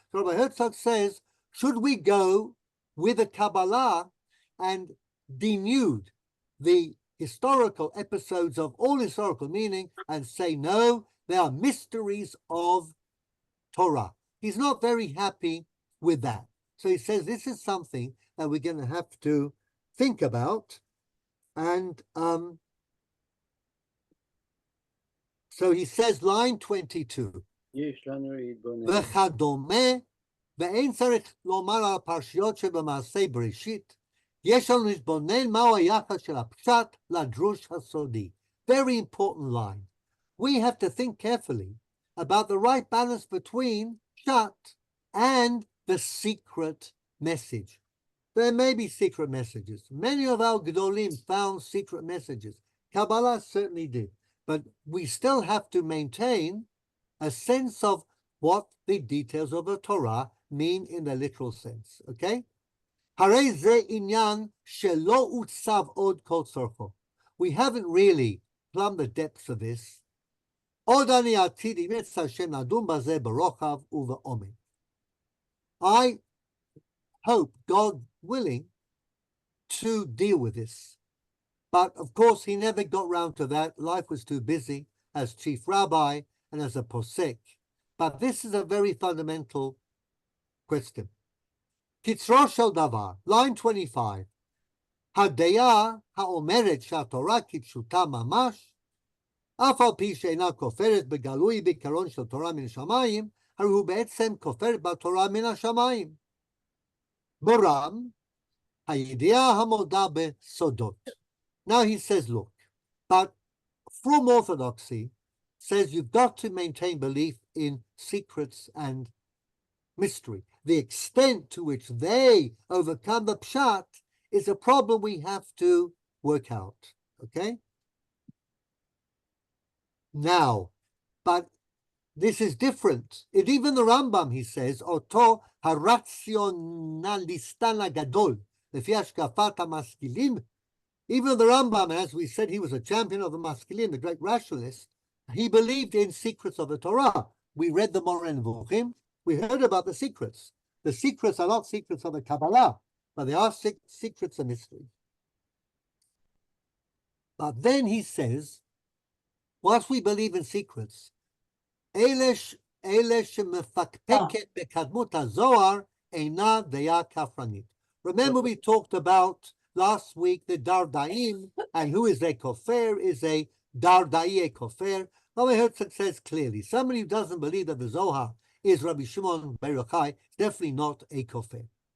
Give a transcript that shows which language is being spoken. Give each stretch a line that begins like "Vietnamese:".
English: So Rabbi Herzog says, should we go with a Kabbalah and denude the historical episodes of all historical meaning and say, no, they are mysteries of Torah? He's not very happy with that. So he says this is something that we're going to have to think about. And so he says, line 22,
Hebrew: וכדומה, ואין צריך לומר על הפרשיות שבמעשה בראשית, יש לנו להתבונן מהו היחס של הפשט לדרוש הסודי.
English: Very important line. We have to think carefully about the right balance between pshat and the secret message. There may be secret messages. Many of our Gedolim found secret messages. Kabbalah certainly did. But we still have to maintain a sense of what the details of the Torah mean in the literal sense. Okay?
Hebrew: הרי זה עניין שלא עוצב עוד כל צורכו.
English: We haven't really plumbed the depths of this.
Hebrew: עוד אני עתיד אם ירצה השם לדון בזה ברוחב ובעומק.
English: I hope, God willing, to deal with this. But of course, he never got round to that. Life was too busy as chief rabbi and as a posek. But this is a very fundamental question.
Hebrew: Kitzro shel davar,
English: line 25.
Hebrew: הדעה האומרת שהתורה כפשוטה ממש, אף על פי שאינה כופרת בגלוי בעיקרון של תורה מן השמיים, הרי הוא בעצם כופרת בתורה מן השמיים. ברם, הידיעה המודה בסודות.
English: Now he says, look, but from orthodoxy says you've got to maintain belief in secrets and mystery. The extent to which they overcome the pshat is a problem we have to work out, okay? Now, but this is different. Even the Rambam, he says,
Hebrew: Oto harationalistan agadol, lefi hashkafat hamaskilim.
English: Even the Rambam, as we said, he was a champion of the maskilim, the great rationalist. He believed in secrets of the Torah. We read the Moreh Nevuchim. We heard about the secrets. The secrets are not secrets of the Kabbalah, but they are secrets of mystery. But then he says, whilst we believe in secrets, Elish
Hebrew: אלה שמפקפקת בקדמות הזוהר אינה דעה כפרנית.
English: Remember we talked about last week the Dardaim, and who is a kofar is a Dardai a kofar. Rabbi Herzog says clearly, somebody who doesn't believe that the Zohar is Rabbi Shimon bar Yochai is definitely not a kofar.